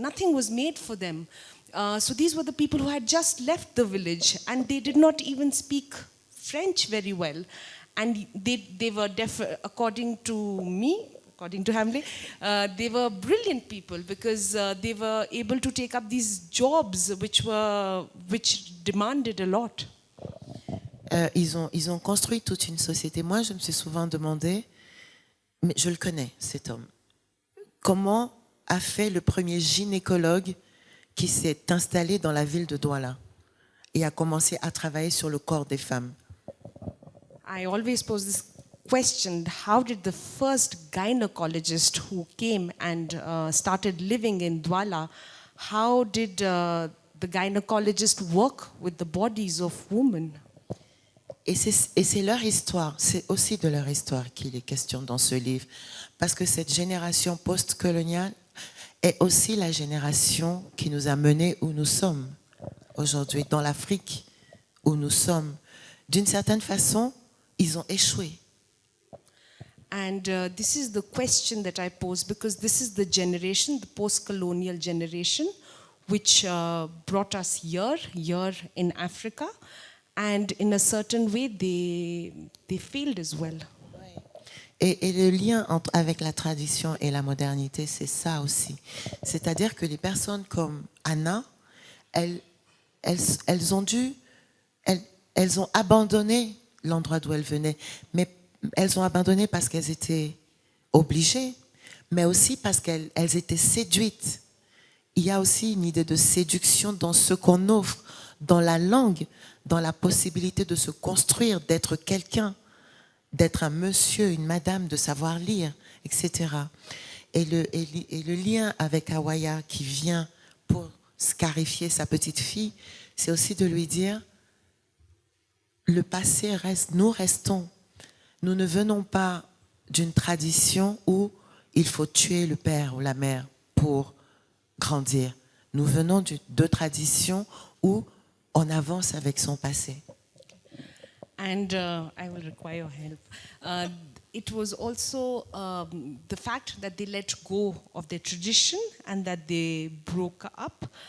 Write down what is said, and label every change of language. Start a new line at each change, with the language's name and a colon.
English: Nothing was made for them. So these were the people who had just left the village, and they did not even speak French very well. And they were according to me, according to Hemley, they were brilliant people because they were able to take up these jobs which demanded a lot.
French: Ils ont construit toute une société. Moi, je me suis souvent demandé, mais je le connais, cet homme, comment a fait le premier gynécologue qui s'est installé dans la ville de Douala et a commencé à travailler sur le corps des femmes.
English: I always pose this question, how did the first gynecologist who came and started living in Douala, how did the gynecologist work with the bodies of women?
French: Et c'est leur histoire, c'est aussi de leur histoire qu'il est question dans ce livre. Parce que cette génération post-coloniale est aussi la génération qui nous a menés où nous sommes aujourd'hui, dans l'Afrique où nous sommes. D'une certaine façon, ils ont échoué.
English: And this is the question that I pose because this is the generation, the post-colonial generation, which brought us here in Africa. And in a certain way, they failed as well.
French: Et le lien avec la tradition et la modernité, c'est ça aussi. C'est-à-dire que les personnes comme Anna, elles ont abandonné l'endroit d'où elles venaient. Mais elles ont abandonné parce qu'elles étaient obligées, mais aussi parce qu'elles étaient séduites. Il y a aussi une idée de séduction dans ce qu'on offre, dans la langue, dans la possibilité de se construire, d'être quelqu'un, d'être un monsieur, une madame, de savoir lire, etc. Et le lien avec Awaya qui vient pour scarifier sa petite fille, c'est aussi de lui dire, le passé reste, nous restons. Nous ne venons pas d'une tradition où il faut tuer le père ou la mère pour grandir. Nous venons de traditions où on avance avec son passé.
English: And I will require your help. It was also the fact that they let go of their tradition and that they broke up.